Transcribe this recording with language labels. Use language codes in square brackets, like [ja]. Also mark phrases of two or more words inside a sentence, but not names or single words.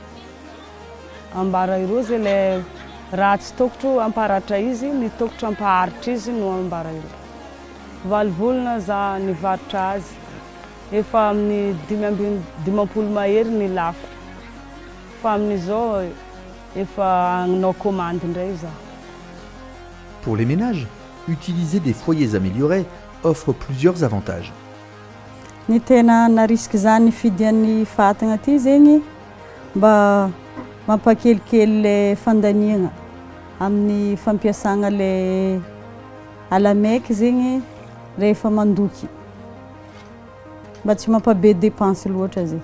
[mg] Ambara ireo zay le raha tsy tokotro amparatra izy, ny tokotro ampaharitra izy no ambara ireo. Valovolona za nivarotra azy. Efa amin'ny 50 mahery ny lafo. Fa amin'izao efa agnanao commande indray za. [fr] Pour les ménages, utiliser des foyers améliorés offre plusieurs avantages. [mg] Ny tena narisika zany fidian'ny fatana ty zegny mba mampakelikely le fandaniagna amin'ny fampiasagna le alameky zegny rehefa mandoky. Mba tsy mampabe dépense loatra zay.